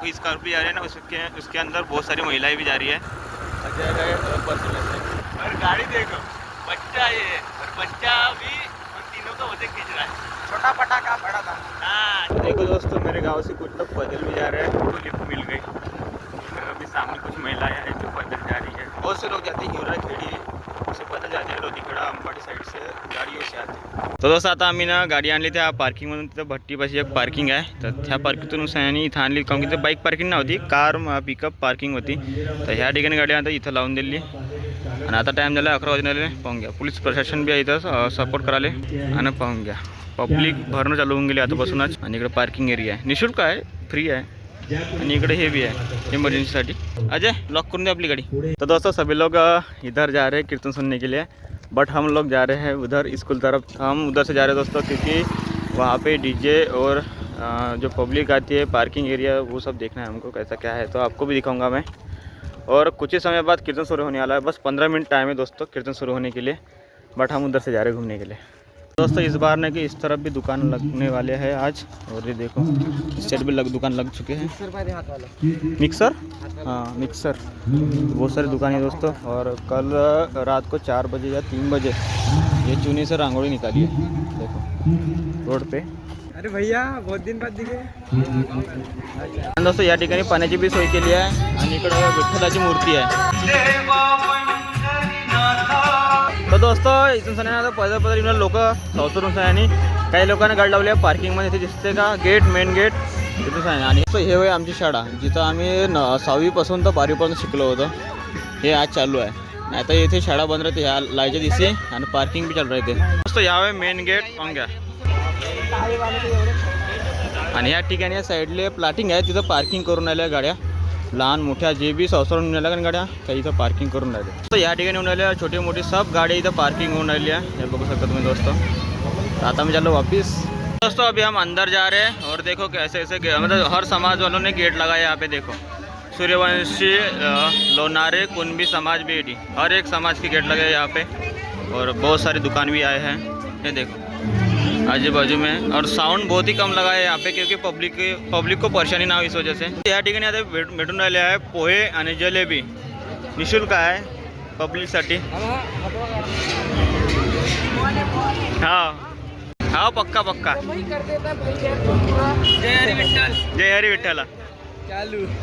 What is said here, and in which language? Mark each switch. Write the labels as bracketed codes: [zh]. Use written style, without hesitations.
[hi] देखो स्कॉर्पियो जा रही है ना, उसके अंदर बहुत सारी महिलाएं भी जा रही है। अजय गए और गाड़ी देखो, बच्चा ये और बच्चा भी, और तीनों का वजन खींच रहा है। छोटा पटाखा बड़ा था। हाँ देखो दोस्तों, मेरे गांव से कुछ लोग पैदल भी जा रहे हैं, उनको लिफ्ट मिल गई। अभी सामने कुछ महिलाएं हैं जो पैदल जा रही है। बहुत से लोग जाते हैं हिवरा खेड़ी से पैदल जाते हैं, लोधीखेडा अंबाडी साईड से गाडीवर से आते. [mr] तो दोस्त आता आम्ही ना गाडी आणली त्या पार्किंगमधून. तिथं भट्टीपाशी एक पार्किंग आहे, तर त्या पार्किंगतून सयानी इथं आणली, कारण की तिथं बाईक पार्किंग नव्हती, कार पिकअप पार्किंग होती. तर ह्या ठिकाणी गाडी आता इथं लावून दिली. आणि आता टाईम झाला 11 वाजले. पाहून घ्या, पोलीस प्रशासन बी इथं सपोर्ट कराले. आणि पाहून घ्या पब्लिक भरणं चालू होऊन गेली आतापासूनच. आणि इकडे पार्किंग एरिया आहे, निःशुल्क आहे, फ्री आहे. आणि इकडे [hi] हे भी है इमरजेंसी. अजय [mr] लॉक करून दे [hi] अपनी गाड़ी. तो दोस्तों सभी लोग इधर जा रहे हैं कीर्तन सुनने के लिए, बट हम लोग जा रहे हैं उधर स्कूल तरफ. हम उधर से जा रहे हैं दोस्तों, क्योंकि वहाँ पे डीजे और जो पब्लिक आती है, पार्किंग एरिया, वो सब देखना है हमको कैसा क्या है. तो आपको भी दिखाऊंगा मैं. और कुछ ही समय बाद कीर्तन शुरू होने वाला है, बस 15 मिनट टाइम है दोस्तों कीर्तन शुरू होने के लिए. बट हम उधर से जा रहे हैं घूमने के लिए. दोस्तों इस बार ने कि इस तरफ भी दुकान लगने वाले हैं आज. और ये देखो इस साइड भी दुकान लग चुके हैं. मिक्सर, हाँ मिक्सर, बहुत सारी दुकान है दोस्तों. और कल रात को 4 बजे या 3 बजे ये चूनी से रांगोली निकाली है, देखो रोड पे. अरे भैया बहुत दिन बाद दिखे. [mr] दोस्तों या ठिकाणी पाण्याची बी सोय केली आहे. आणि इकडे विठ्ठलाची मूर्ती आहे. तो दोस्तों इथून सण्याने पैदल पैदल येऊन लोक सौसरून सण्याने काही लोकांना गाडी लावली आहे पार्किंगमध्ये. इथे दिसते का गेट, मेन गेट तिथून सण्याने. आणि हे होय आमची शाळा, जिथं आम्ही 6वीपासून तर 12वीपर्यंत शिकलो होतो. हे आज चालू आहे, नाही तर इथे शाळा बंद राहते ह्या लायच्या दिवशी. आणि पार्किंग बी चालू राहते दोस्तों. यावे मेन गेट पाहून घ्या. आणि या ठिकाणी या साईडले प्लॅटिंग आहे, तिथं पार्किंग करून राहिल्या गाड्या, लहान मोठ्या जे बी सौसरून राहिल्या का गाड्या, त्या इथं पार्किंग करून राहिले. तर या ठिकाणी होऊन राहिल्या छोटी मोठी सब गाड्या इधर पार्किंग होऊन राहिली आहे. हे बघू शकता तुम्ही दोस्तों. आता [hi] मैं चलो वापस. दोस्तों अभी हम अंदर जा रहे हैं. और देखो कैसे ऐसे मतलब हर समाज वालों ने गेट लगाया यहाँ पे. देखो सूर्यवंशी, लोनारे, कुंभी समाज बेटी, हर एक समाज के गेट लगे यहाँ पे. और बहुत सारी दुकान भी आए हैं, ये देखो आजू बाजू में. और साउंड बहुत ही कम लगा है यहाँ पे, क्योंकि पब्लिक को परेशानी ना हो इस वजह से. [mr] या ठिकाणी आता भेटून राहिले आहे पोहे आणि जलेबी, निःशुल्क आहे पब्लिकसाठी. [hi] हाँ हाँ पक्का पक्का. जय हरी विठ्ठल. [mr] चालू